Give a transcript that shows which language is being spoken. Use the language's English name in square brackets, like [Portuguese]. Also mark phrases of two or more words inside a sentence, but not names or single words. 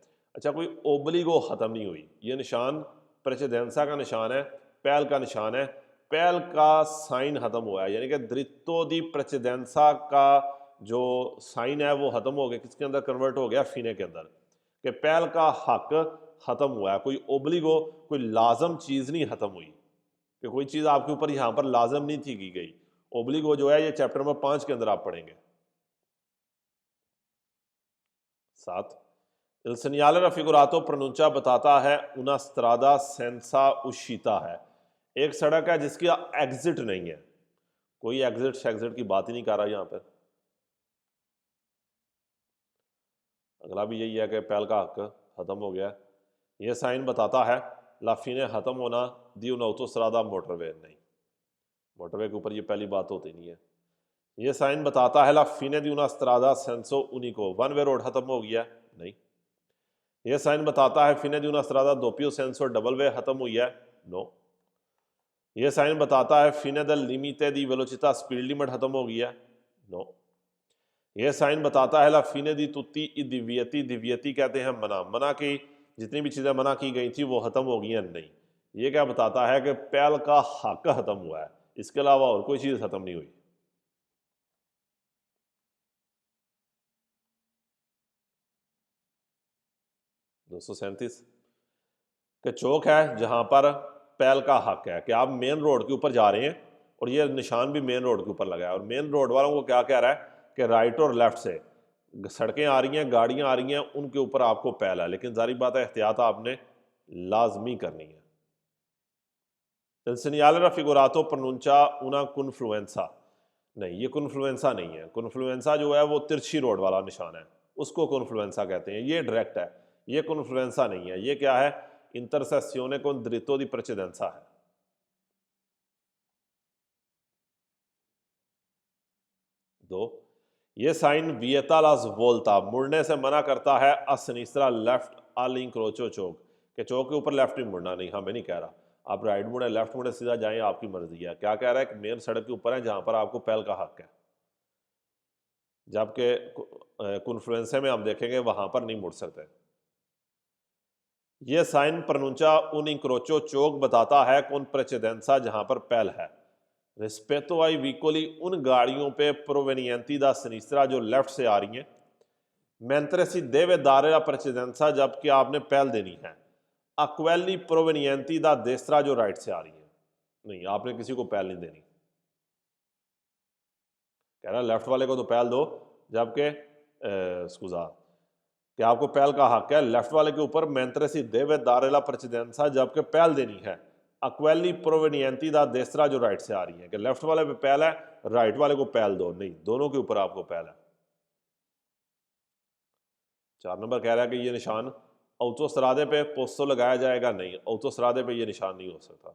[Hindi] अच्छा, कोई ओब्लिगो ख़त्म नहीं हुई, ये निशान प्रेचेदेंसा का निशान है, पहल का निशान है, पहल का साइन ख़त्म हुआ है, यानी कि [Italian] diritto di precedenza [Hindi] का जो साइन है वो ख़त्म हो गया, किसके अंदर कन्वर्ट हो गया, फिने के अंदर, कि पहल का हक ख़त्म हुआ है, कोई ओब्लिगो, कोई लाजम चीज़ नहीं ख़त्म हुई, कि कोई चीज़ आपके ऊपर यहाँ पर लाजम नहीं थी की गई। ओब्लिगो जो है ये चैप्टर नंबर 5 के अंदर आप पढ़ेंगे। 7, [Italian] Il segnale raffigurato pronuncia [Hindi] बताता है [Italian] una strada senza uscita [Hindi] है, एक सड़क है जिसकी एग्जिट नहीं है। कोई एग्जिट शेग्जिट की बात ही नहीं कर रहा यहाँ पर। अगला भी यही है कि पहल का हक खत्म हो गया। यह साइन बताता है [Italian] la fine [Hindi] खत्म होना [Italian] di un'autostrada [Hindi] मोटरवे, नहीं, मोटरवे के ऊपर ये पहली बात होती नहीं है। ये साइन बताता है [Italian] la fine di una strada senso unico, [English] one way road [Hindi] खत्म हो गया, नहीं। ये साइन बताता है [Italian] fine di una strada doppio senso, [English] double way [Hindi] खत्म हुई है, नो। ये साइन बताता है [Italian] fine del limite di velocità, [English] speed limit [Hindi] खत्म हो गई है, नो। ये साइन बताता है [Italian] la fine di tutti i divieti, [Hindi] divieti कहते हैं मना, मना की जितनी भी चीजें मना की गई थी वो खत्म हो गई हैं, नहीं। ये क्या बताता है कि पहल का हक खत्म हुआ है, इसके अलावा और कोई चीज खत्म नहीं हुई। दो सौ सैंतीस कि चौक है जहां पर पहल का हक है, कि आप [English] main road [Hindi] के ऊपर जा रहे हैं और ये निशान भी [English] main road [Hindi] के ऊपर लगा है, और [English] main road [Hindi] वालों को क्या कह रहा है कि राइट और लेफ्ट से सड़कें आ रही हैं, गाड़ियां आ रही हैं, उनके ऊपर आपको पहल है, लेकिन जारी बात है एहतियात आपने लाजमी करनी है। [Italian] Il segnale raffigurato pronuncia una confluenza, [Hindi] नहीं, ये कॉन्फ्लुएंसा नहीं है। कॉन्फ्लुएंसा जो है वो तिरछी रोड वाला निशान है, उसको कॉन्फ्लुएंसा कहते हैं। ये डायरेक्ट है, ये कॉन्फ्लुएंसा नहीं है। ये क्या है? [Italian] intersezione con diritto di precedenza [Hindi] है। दो, ये साइन [Italian] vieta la volta, [Hindi] मुड़ने से मना करता है [Italian] a sinistra [Hindi] लेफ्ट all'incrocio चौक, के चौक के ऊपर लेफ्ट नहीं मुड़ना, नहीं, हमें नहीं कह रहा आप राइट मुड़े लेफ्ट मुड़े सीधा जाएं, आपकी मर्जी है। क्या कह रहा है कि मेन सड़क के ऊपर है जहां पर आपको पहल का हक है, जबकि कॉन्फ्लुएंसे में हम देखेंगे वहां पर नहीं मुड़ सकते। ये साइन [Italian] pronuncia un incrocio [Hindi] चौक बताता है [Italian] con precedenza [Hindi] जहां पर पहल है। [Italian] rispetto ai veicoli [Hindi] उन गाड़ियों पे [Italian] provenienti da sinistra [Hindi] जो लेफ्ट से आ रही हैं, [Italian] mentre si deve dare la precedenza [Hindi] जबकि आपने पहल देनी है। [Italian] a quelli provenienti da destra [Hindi] जो राइट से आ रही है, नहीं, आपने किसी को पहल नहीं देनी। कह रहा लेफ्ट वाले को तो पहल दो, जबकि स्कूजा कि आपको पहल का हक है लेफ्ट वाले के ऊपर, [Italian] mentre si deve dare la precedenza [Hindi] जबकि पहल देनी है। [Italian] a quelli provenienti da destra [Hindi] जो राइट से आ रही है, कि लेफ्ट वाले पे पहल है, राइट वाले को पहल दो, नहीं, दोनों के ऊपर आपको पहल है। 4 नंबर कह रहा है कि ये निशान ऑटोस्ट्रादे पे पोस्तो लगाया जाएगा, नहीं, ऑटोस्ट्रादे पे ये निशान नहीं हो सकता।